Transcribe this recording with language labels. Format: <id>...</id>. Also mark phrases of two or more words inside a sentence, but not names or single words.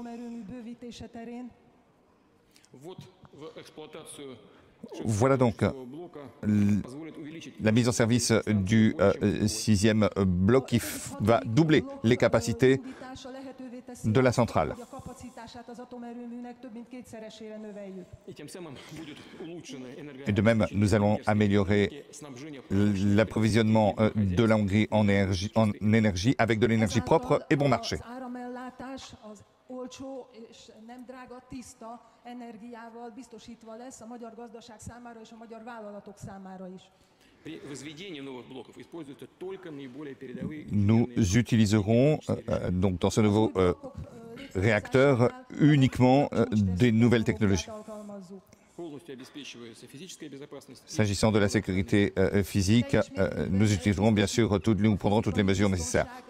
<fr>Voilà donc la mise en service du sixième bloc qui va doubler les capacités de la centrale. Et de même, nous allons améliorer l'approvisionnement de la Hongrie en énergie avec de l'énergie propre et bon marché.</fr> <hu>Olcsó és nem drága, tiszta energiával biztosítva lesz a magyar gazdaság számára és a magyar vállalatok számára is.</hu> <fr>Nous utiliserons donc dans ce nouveau réacteur uniquement des nouvelles technologies. S'agissant de la sécurité physique, nous utiliserons bien sûr nous prendrons toutes les mesures nécessaires.</fr>